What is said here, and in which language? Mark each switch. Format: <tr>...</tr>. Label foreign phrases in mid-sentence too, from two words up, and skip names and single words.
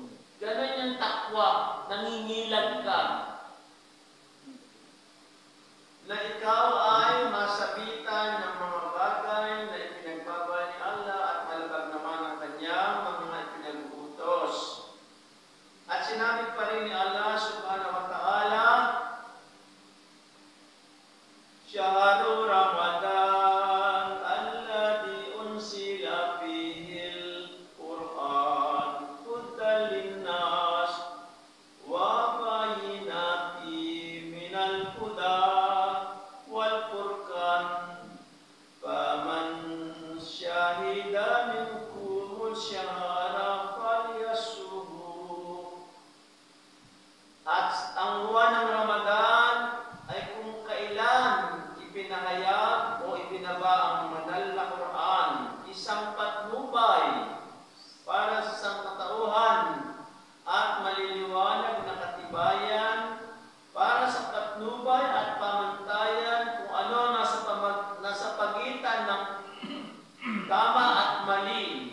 <tl>Ganon yung takwa, nangingilag ka. Na ikaw ay masabitan ng mga bagay na ipinagbabawal ni Allah at malabag naman ang kanyang mga ipinag-utos. At sinabi pa rin ni Allah</tl> <ar>سبحانه وتعالى, شهر رمضان الذي أنزل فيه القرآن هدى للناس وبينات من الهدى والفرقان فمن شهد منكم الشهر فليصمه.</ar> <tl>At ang buwan ng Ramadan ay kung kailan ipinahayag o ipinaba ang banal na Quran, isang patnubay para sa sangkatauhan at maliliwanag na katibayan para sa patnubay at pamantayan kung ano nasa pagitan ng tama at mali.</tl>